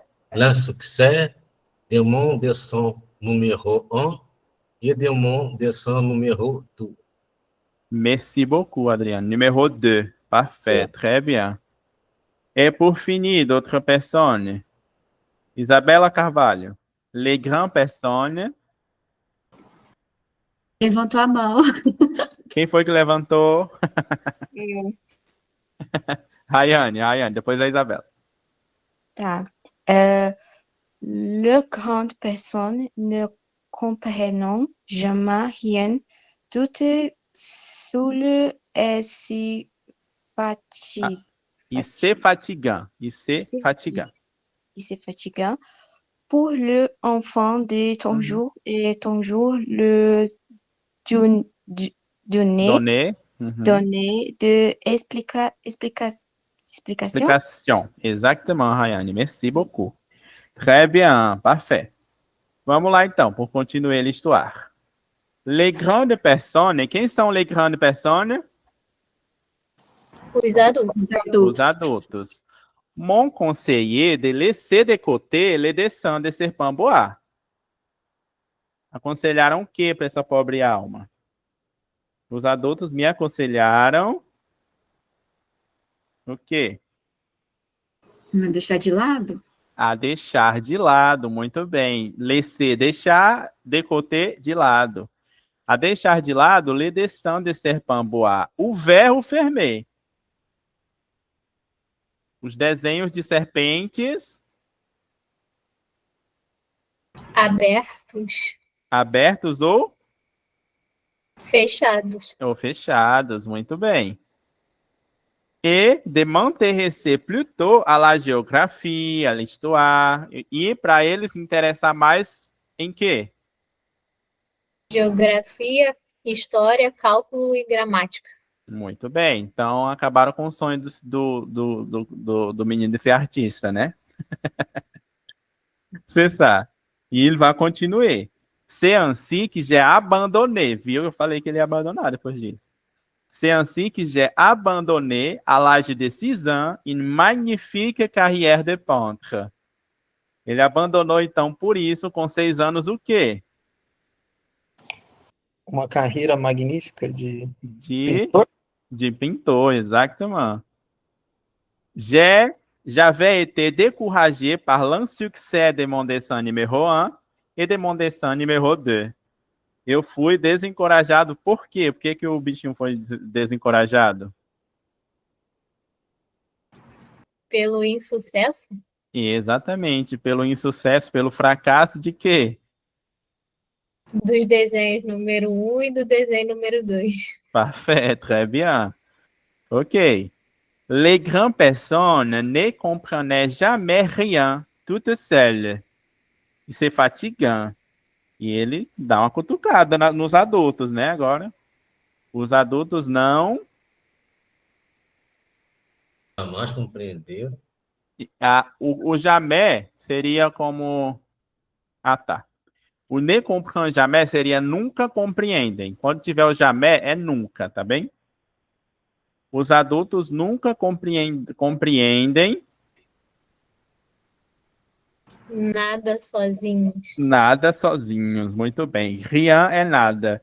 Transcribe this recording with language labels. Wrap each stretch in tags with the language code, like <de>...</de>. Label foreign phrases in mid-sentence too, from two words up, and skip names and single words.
<fr>Le succès de mon dessin numéro 1 et de mon dessin numéro 2. Merci beaucoup, Adriano. Numéro 2. Parfait. Très bien. Et pour finir, d'autres personnes. Isabela Carvalho. Les grandes personnes.</fr> <pt>Levantou a mão. Quem foi que levantou? Eu. Rayane, depois a Isabela. Tá.</pt> <fr>Le grande personne ne comprennent jamais rien, tout seul et si fatigué. E se fatigant. Il se fatiguant. Pour l'enfant de ton jour et ton jour, le donner de explication. Explication. Exactement, Rayane. Merci beaucoup. Très bien. Parfait.</fr> <pt>Vamos lá, então,</pt> <fr>pour continuer l'histoire. Les grandes personnes.</fr> <pt>Quem são</pt> <fr>les grandes personnes?</fr> <pt>Os adultos. Os adultos.</pt> <fr>Mon conseiller de laisser de côté les dessins de Serpent Bois.</fr> <pt>Aconselharam o que para essa pobre alma? Os adultos me aconselharam o quê? Não deixar de lado? A deixar de lado, muito bem. Laisser, deixar,</pt> <fr>de côté,</fr> <pt>de lado. A deixar de lado,</pt> <fr>les dessins de Serpent Bois. O verro fermé.</fr> <pt>Os desenhos de serpentes abertos ou fechados. Muito bem.</pt> <fr>E de m'intéresser plutôt à la géographie, à l'histoire.</fr> <pt>E para eles interessar mais em quê? Geografia, história, cálculo e gramática. Muito bem. Então, acabaram com o sonho do menino de ser artista, né?</pt> <fr>C'est ça.</fr> <pt>E ele vai continuar.</pt> <fr>C'est ainsi que j'ai abandonné.</fr> <pt>Viu? Eu falei que ele ia abandonar depois disso.</pt> <fr>C'est ainsi que j'ai abandonné, à l'âge de 6 ans, une magnifique carrière de peintre.</fr> <pt>Ele abandonou, então, por isso, com 6 anos, o quê? Uma carreira magnífica de pintor? De pintor, exatamente. J'avais été découragé par l'insuccès de mon dessin numéro 1 et de mon dessin numéro 2. Eu fui desencorajado por quê? Por que o bichinho foi desencorajado? Pelo insucesso? Exatamente, pelo insucesso, pelo fracasso de quê? Dos desenhos número 1 e do desenho número 2.</pt> <fr>Parfait, très bien. Ok. Les grandes personnes ne comprenaient jamais rien, toutes seules.</fr> <pt>Isso é fatigant. E ele dá uma cutucada nos adultos, né? Agora, os adultos não... Jamais compreender. O jamais seria como... Ah, tá. O</pt> <fr>ne comprend jamais</fr> <pt>seria nunca compreendem. Quando tiver o jamais, é nunca, tá bem? Os adultos nunca compreendem nada sozinhos. Nada sozinhos, muito bem. Rien é nada.</pt>